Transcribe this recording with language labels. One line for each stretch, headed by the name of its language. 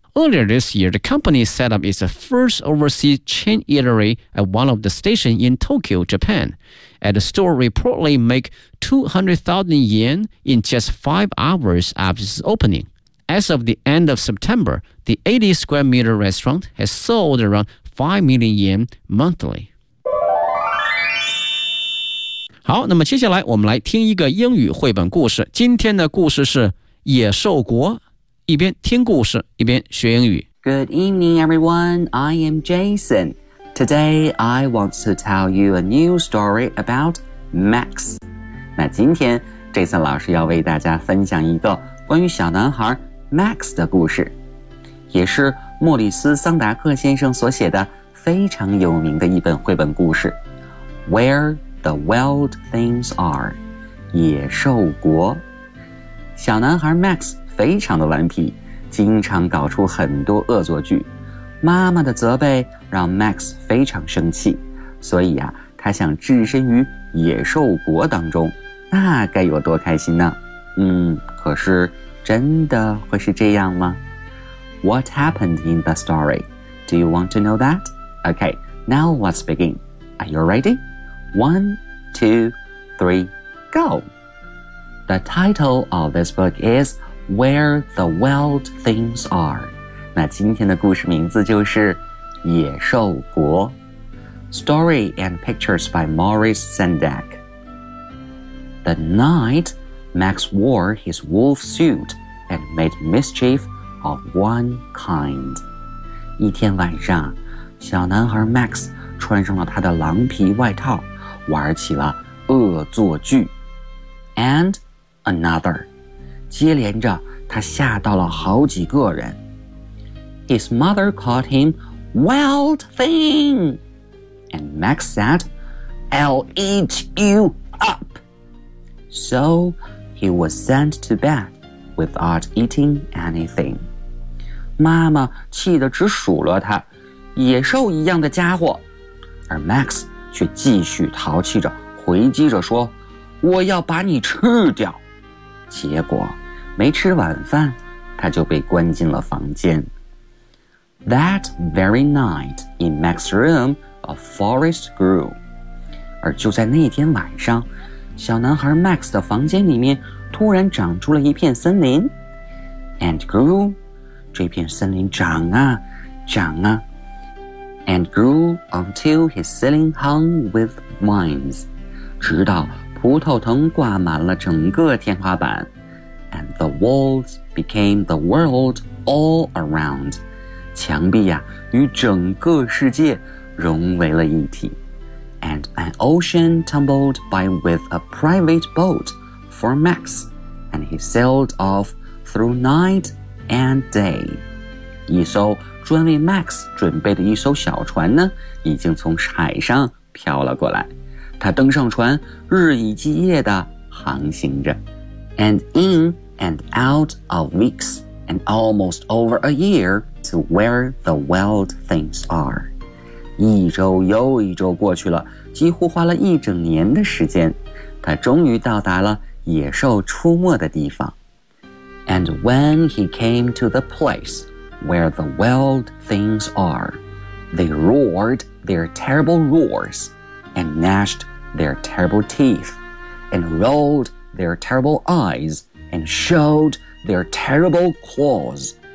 English: Earlier this year, the company set up its first overseas chain eatery at one of the stations in Tokyo, Japan. And the store reportedly make 200,000 yen in just 5 hours after its opening. As of the end of September, the 80-square-meter restaurant has sold around 5 million yen monthly.
Chinese: 好，那么接下来我们来听一个英语绘本故事。今天的故事是《野兽国》，一边听故事，一边学英语。
English: Good evening, everyone. I am Jason. Today, I want to tell you a new story about Max.
Chinese: 那今天 Jason 老师要为大家分享一个关于小男孩 Max 的故事，也是莫里斯·桑达克先生所写的非常有名的一本绘本故事 Where the Wild Things Are 野兽国。小男孩 Max 非常的顽皮，经常搞出很多恶作剧，妈妈的责备让 Max 非常生气，所以啊，他想置身于野兽国当中，那该有多开心呢？可是真的会是这样吗？
English: What happened in the story? Do you want to know that? Okay, now let's begin. Are you ready? 1, 2, 3, go! The title of this book is Where the Wild Things Are.
Chinese: 那今天的故事名字就是《野兽国》。
English: Story and pictures by Maurice Sendak. The night Max wore his wolf suit and made mischief of one kind.
Chinese: 一天晚上，小男孩 Max 穿上了他的狼皮外套，玩起了恶作剧。
English: And another.
Chinese: 接连着，他吓到了好几个人。
English: His mother called him Wild Thing. And Max said, I'll eat you up. So he was sent to bed without eating anything.
Chinese: 妈妈气得直数落他，野兽一样的家伙。而 Max 却继续淘气着，回击着说，我要把你吃掉。结果没吃晚饭，他就被关进了房间。
English: That very night, in Max's room, a forest grew.
Chinese: 而就在那天晚上，小男孩 Max 的房间里面突然长出了一片森林。
English: And grew,
Chinese: 这片森林长啊，长啊。
English: And grew until his ceiling hung with vines.
Chinese: 直到葡萄藤挂满了整个天花板。
English: And the walls became the world all around.
Chinese: 墙壁呀、与整个世界融为了一体。
English: And an ocean tumbled by with a private boat for Max, and he sailed off through night and day.
Chinese: 一艘专为 Max 准备的一艘小船呢，已经从海上飘了过来。他登上船，日以继夜地航行着。
English: And in and out of weeks, and almost over a year,To where the wild things are.
Chinese: 一周又一周过去了，几乎花了一整年的时间，他终于到达了野兽出没的地方。
English: And when he came to the place where the wild things are, they roared their terrible roars, and gnashed their terrible teeth, and rolled their terrible eyes, and showed their terrible claws.